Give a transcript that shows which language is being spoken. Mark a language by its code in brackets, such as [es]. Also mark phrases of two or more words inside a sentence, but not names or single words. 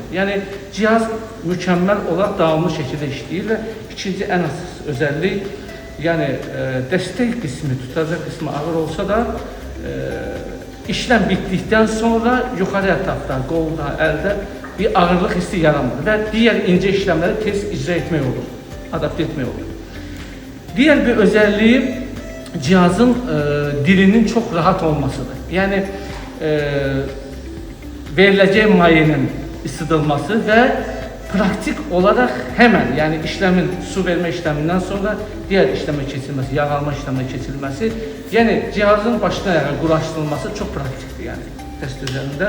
[az] Yəni cihaz mükəmməl olaraq davamlı şəkildə işləyir və ikinci ən əsas özəllik, yəni dəstək qismi, tutacaq qismi ağır olsa da [tr] işlem bittikten sonra [az] yukarı ətrafda, qolda, əldə bir ağırlıq hissi yaranmır və digər ince işlemleri tez icra etmək olur, adapte etmək olur. [tr] Diğer bir özelliği cihazın dilinin çok rahat olmasıdır. Yani veriləcək mayenin ısıdılması ve praktik olarak hemen, yani işlemin su verme işleminden sonra diğer işleme keçilmesi, yağ alma işlemine keçilmesi, yani cihazın başına ayağa quraşdırılması çok pratiktir yani test üzerinde.